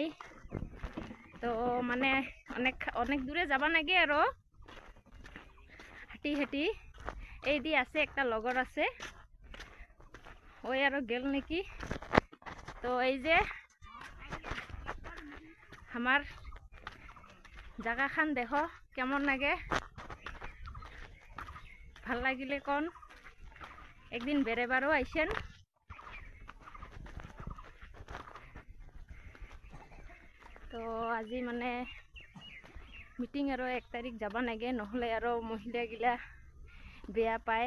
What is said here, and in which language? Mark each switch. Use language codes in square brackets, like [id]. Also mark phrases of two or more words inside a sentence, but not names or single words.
[rkt] তো মানে অনেক দূরে যাবা নাগে আরো হাঁটি এই দি আছে একটা লগর আছে, ওই আরো গেল নাকি। তো এই যে আমার জায়গা খান দেখো কেমন লাগে, ভাল লাগিলে কোন একদিন বেড়েবারও আইসেন। তো আজি মানে মিটিং আরো 1 তারিখ যাবা নাগে, নহলে আরো মহিলাগিলা বেয়া পায়।